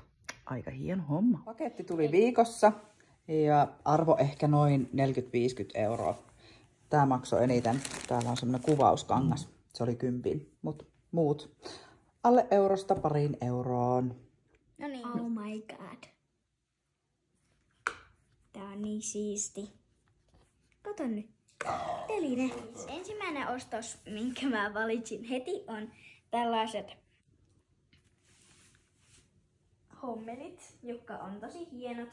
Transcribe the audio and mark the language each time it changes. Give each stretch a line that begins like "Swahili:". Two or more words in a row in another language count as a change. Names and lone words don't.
Finnish: Aika hieno homma. Paketti tuli viikossa ja arvo ehkä noin 40-50 €. Tää maksoi eniten. Täällä on semmonen kuvauskangas. Se oli 10, mut muut alle eurosta 2 €. No niin.
English: Oh my god.
Finnish: Tää on niin siisti. Kato nyt. Teline. Ensimmäinen ostos, minkä mä valitsin heti, on tällaiset hommelit, jotka on tosi hienot.